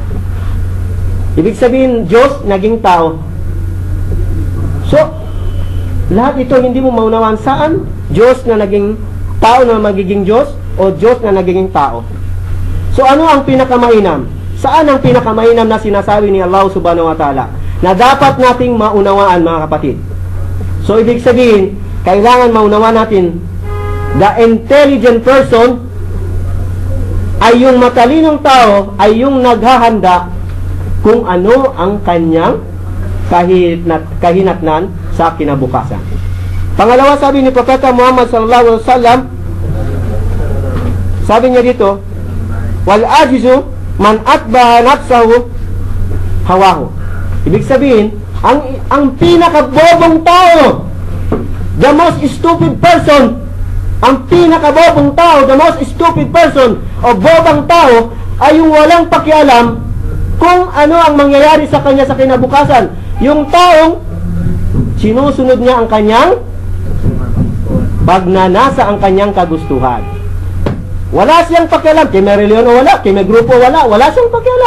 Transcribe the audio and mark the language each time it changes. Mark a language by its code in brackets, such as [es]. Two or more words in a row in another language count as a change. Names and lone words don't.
[tl] Ibig sabihin, Diyos naging tao. So, lahat ito hindi mo maunawaan saan Diyos na naging tao na magiging Diyos o Diyos na naging tao. So, ano ang pinakamainam? Saan ang pinakamainam na sinasabi ni Allah [ar] سبحانه وتعالى [tl] na dapat nating maunawaan, mga kapatid? So, ibig sabihin, kailangan maunawaan natin [en] the intelligent person [tl] ay yung matalinong tao, ay yung naghahanda kung ano ang kanyang kahinatnan sa kinabukasan. Pangalawa, sabi ni Propeta Muhammad [ar] صلى الله عليه وسلم, [tl] sabi niya dito, [ar] والعاجز من أتبع نفسه هواها. [tl] Ibig sabihin, ang pinakabobong tao, [en] the most stupid person, [tl] ang pinakabobong tao, [en] the most stupid person [tl] o bobang tao ay yung walang pakialam kung ano ang mangyayari sa kanya sa kinabukasan. Yung taong sinusunod niya ang kanyang pagnanasa, ang kanyang kagustuhan. Wala siyang pakialam kay may reliyon o wala, kay may grupo o wala siyang pakialam.